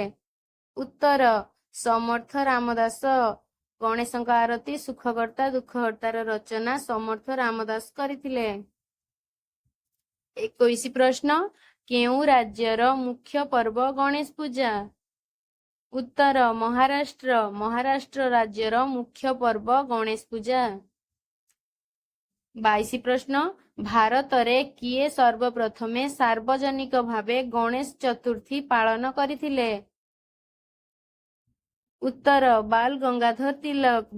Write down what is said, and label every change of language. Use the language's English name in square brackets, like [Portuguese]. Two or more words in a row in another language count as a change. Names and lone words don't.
[Odia] ଉତ୍ତର, ସମର୍ଥ ରାମଦାସ। ଗଣେଶଙ୍କ ଆରତୀ ସୁଖକର୍ତ୍ତା ଦୁଃଖହର୍ତ୍ତାର ରଚନା ସମର୍ଥ ରାମଦାସ କରିଥିଲେ। 21 ପ୍ରଶ୍ନ, କେଉଁ ରାଜ୍ୟର ମୁଖ୍ୟ ପର୍ବ ଗଣେଶ ପୂଜା? ଉତ୍ତର ମହାରାଷ୍ଟ୍ର। ମହାରାଷ୍ଟ୍ର ରାଜ୍ୟର ମୁଖ୍ୟ ପର୍ବ ଗଣେଶ ପୂଜା। 22 ପ୍ରଶ୍ନ, ଭାରତରେ କିଏ ସର୍ବପ୍ରଥମେ ସାର୍ବଜନିକ ଭାବେ ଗଣେଶ ଚତୁର୍ଥୀ ପାଳନ କରିଥିଲେ? ଉତ୍ତର ବାଲ ଗଙ୍ଗାଧର ତିଲକ।